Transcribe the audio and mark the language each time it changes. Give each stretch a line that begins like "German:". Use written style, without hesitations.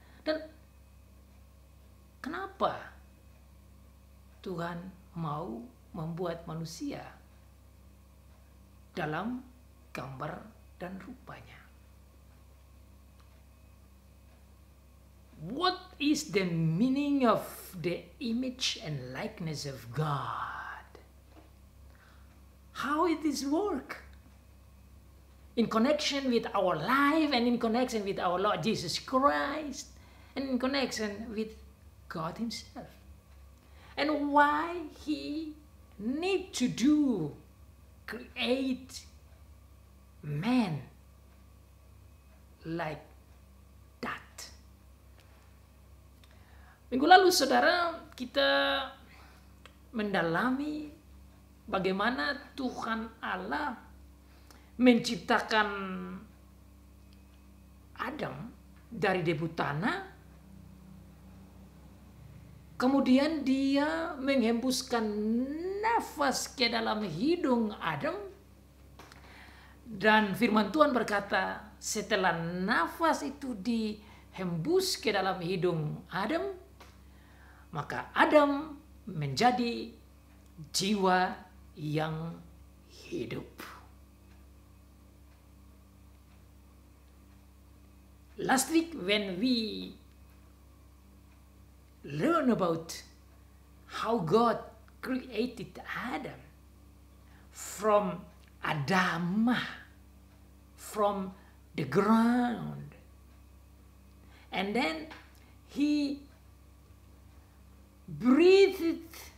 Indonesian: Dan kenapa Tuhan mau membuat manusia dalam gambar dan rupanya?
English: What is the meaning of the image and likeness of God? How it is work? In connection with our life and in connection with our Lord Jesus Christ and in connection with God Himself. And why He need to create man like that.
Indonesian: Minggu lalu saudara kita mendalami bagaimana Tuhan Allah menciptakan Adam dari debu tanah, kemudian Dia menghembuskan nafas ke dalam hidung Adam, dan firman Tuhan berkata setelah nafas itu dihembus ke dalam hidung Adam, maka Adam menjadi jiwa yang hidup.
English: Last week when we learn about how God created Adam from Adamah, from the ground, and then He breathed